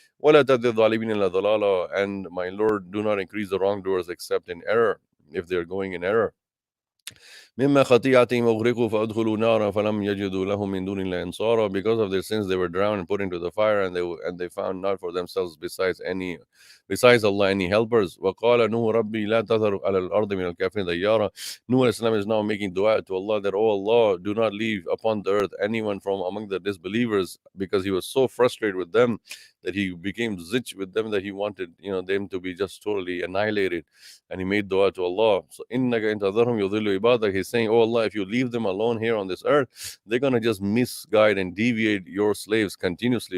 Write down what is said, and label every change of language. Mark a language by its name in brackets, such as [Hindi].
[Arabic] وَلَا تَزِدْ الظَّالِمِينَ إِلَّا ضَلَالًا, [English] and my Lord, do not increase the wrongdoers except in error, if they are going in error. [Arabic] مما خطيئتهم أغرقوا فأدخلوا نارا فلم يجدوا لهم من دون الله أنصارا, [English] because of their sins they were drowned and put into the fire, and they found not for themselves besides Allah any helpers. [Arabic] وقال نوح ربي لا تذر على الأرض من الكافرين ديارا. [English] Nuh Islam is now making dua to Allah that, oh Allah, do not leave upon the earth anyone from among the disbelievers, because he was so frustrated with them that he became zich with them, that he wanted them to be just totally annihilated, and he made dua to Allah. So [Arabic] innaka in tadharhum yudhillu ibadak, [English] he's saying, oh Allah, if you leave them alone here on this earth, they're going to just misguide and deviate your slaves continuously.